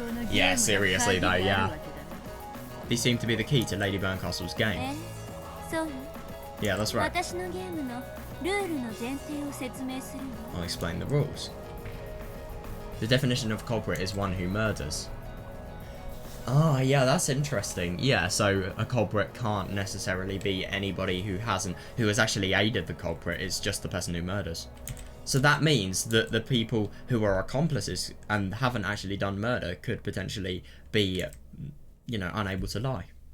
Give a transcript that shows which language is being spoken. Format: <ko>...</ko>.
<en>Yeah, seriously though, yeah. These seem to be the key to Lady Berncastle's game.</en> <ja>そうよ。</ja> <en>Yeah, that's right.</en> <ja>私のゲームのルールの前提を説明するわ。</ja> <en>I'll explain the rules. The definition of culprit is one who murders. Ah, yeah, that's interesting. Yeah, so a culprit can't necessarily be anybody who has actually aided the culprit. It's just the person who murders. So that means that the people who are accomplices and haven't actually done murder could potentially be, you know, unable to lie.</en>